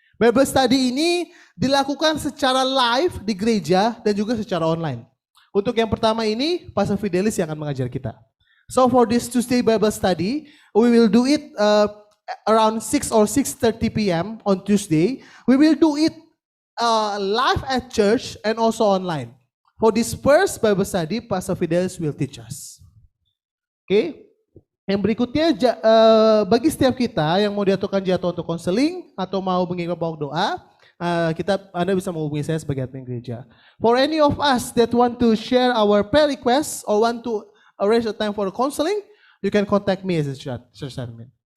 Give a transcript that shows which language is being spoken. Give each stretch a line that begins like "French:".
Indonesian: Bible Study ini dilakukan secara live di gereja dan juga secara online. Untuk yang pertama ini, Pastor Fidelis yang akan mengajar kita.
English: So for this Tuesday Bible Study, we will do it around 6 or 6:30 p.m. on Tuesday. We will do it live at church and also online. For this first Bible Study, Pastor Fidelis will teach us. Okay?
Indonesian: Yang berikutnya, bagi setiap kita yang mau diaturkan jadwal untuk konseling atau mau mengirim bawa doa, Anda bisa menghubungi saya sebagai admin gereja.
English: For any of us that want to share our prayer requests or want to arrange a time for counseling, you can contact me as a church admin.